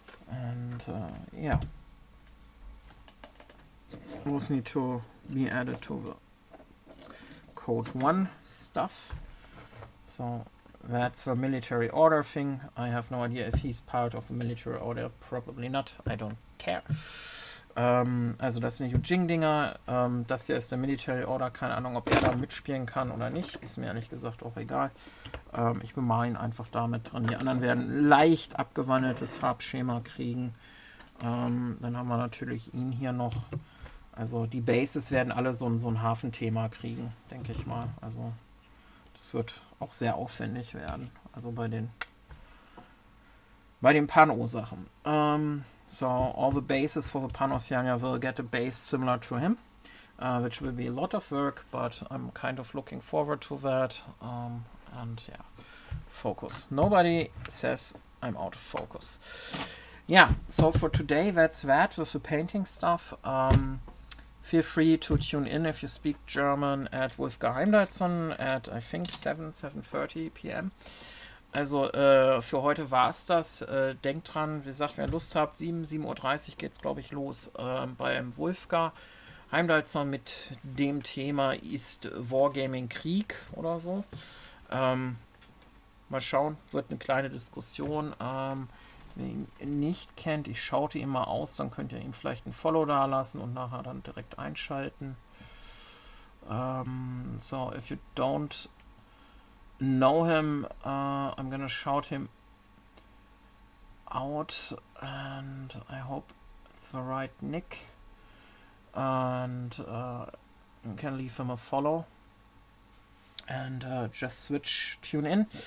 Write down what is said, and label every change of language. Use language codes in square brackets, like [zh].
[en] And yeah, those need to be added to the code 1 stuff. So that's the military order thing. I have no idea if he's part of the military order. Probably not. I don't care. [de] Also das sind die Eugene-Dinger. Das hier ist der Military Order. Keine Ahnung, ob er da mitspielen kann oder nicht. Ist mir ehrlich gesagt auch egal. Ich bemale ihn einfach damit dran. Die anderen werden leicht abgewandeltes Farbschema kriegen. Dann haben wir natürlich ihn hier noch. Also die Bases werden alle so ein Hafenthema kriegen, denke ich mal. Also das wird auch sehr aufwendig werden. Also bei den Pan-O-Sachen. [en] So all the bases for the Pan-Oceania will get a base similar to him, which will be a lot of work, but I'm kind of looking forward to that. And yeah, focus. Nobody says I'm out of focus. Yeah, so for today, that's that with the painting stuff. Feel free to tune in if you speak German at Wolfgang Heimdallson at, I think, 7:30 p.m. [de] Also für heute war es das. Denkt dran, wie gesagt, wer Lust habt, 7:30 Uhr geht es, glaube ich, los beim Wolfgang Heimdallson mit dem Thema ist Wargaming Krieg oder so. Mal schauen, wird eine kleine Diskussion. Wer ihn nicht kennt, ich schaute ihn mal aus, dann könnt ihr ihm vielleicht ein Follow da lassen und nachher dann direkt einschalten. [en] So, if you don't know him, I'm gonna shout him out and I hope it's the right nick. And you can leave him a follow and just tune in.